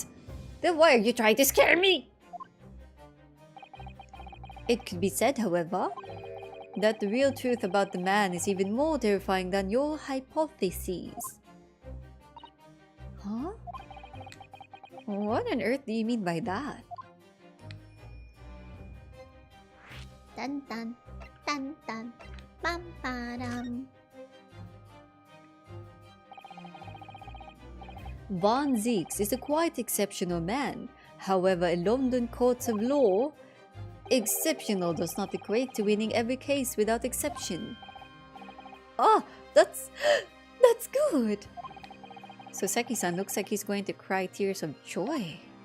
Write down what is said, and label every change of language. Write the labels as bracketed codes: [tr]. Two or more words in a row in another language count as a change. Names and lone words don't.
[en] Then why are you trying to scare me? It could be said, however, that the real truth about the man is even more terrifying than your hypotheses. Huh? What on earth do you mean by that? Dun dun dun dun bam badam. Van Zieks is a quite exceptional man. However, in London courts of law, exceptional does not equate to winning every case without exception. Ah, that's good. So Seki-san looks like he's going to cry tears of joy.